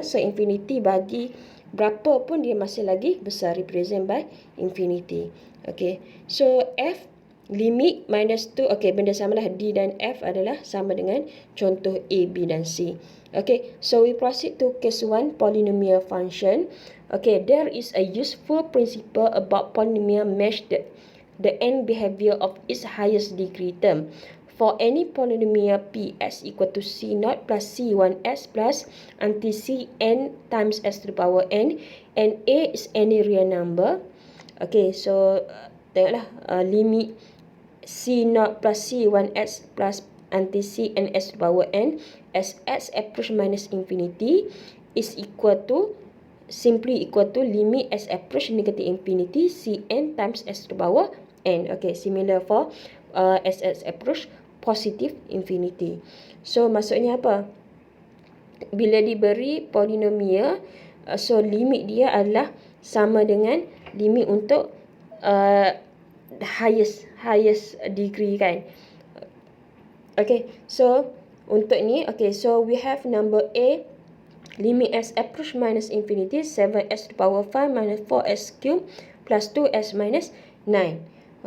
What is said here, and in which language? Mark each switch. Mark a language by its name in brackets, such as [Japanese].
[Malay] So, infinity bagi berapa pun dia masih lagi besar, [English] represent by infinity. Okay, so F limit minus 2. Okay, [Malay] benda samalah. D dan F adalah sama dengan contoh A, B dan C. [English] Okay, so we proceed to case 1, polynomial function. Okay, there is a useful principle about polynomial mesh the end behavior of its highest degree term. For any polynomial Ps equal to C0 plus C1s plus until Cn times s to the power n, and A is any real number. Okay, so [Malay] tengoklah [English] limit C0 plus C1s plus until Cn s to the power n as s approach minus infinity is simply equal to limit s approach negative infinity Cn times s to the power n. Okay, similar for s approach positive infinity. [Malay] So, maksudnya apa? Bila diberi polinomial, so limit dia adalah sama dengan limit untuk highest degree kan. [English] Okay, so [Malay] untuk ni, [English] okay, so we have number A, limit s approach minus infinity 7s to the power 5 minus 4s cube plus 2s minus 9.